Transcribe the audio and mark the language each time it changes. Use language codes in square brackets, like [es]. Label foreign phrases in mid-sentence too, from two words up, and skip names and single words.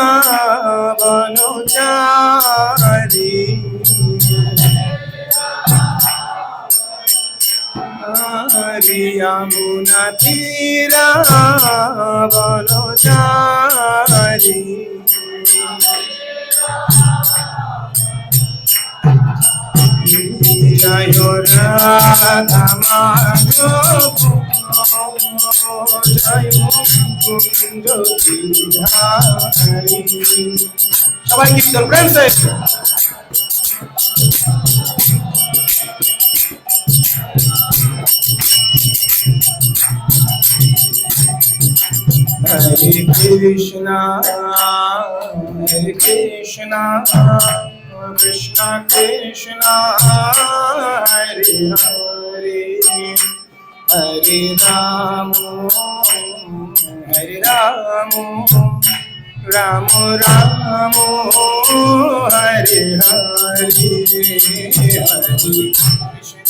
[bn] বনচারী যমুনা তীরা বনচারী জয় রাধা মাধব জয় কুঞ্জ বিহারী সবাই কীর্তন [hi] प्रेम से [sa] हरे कृष्ण, हरे कृष्ण, कृष्ण कृष्ण, हरे हरे, हरे राम, हरे राम, राम राम, हरे हरे, हरे कृष्ण.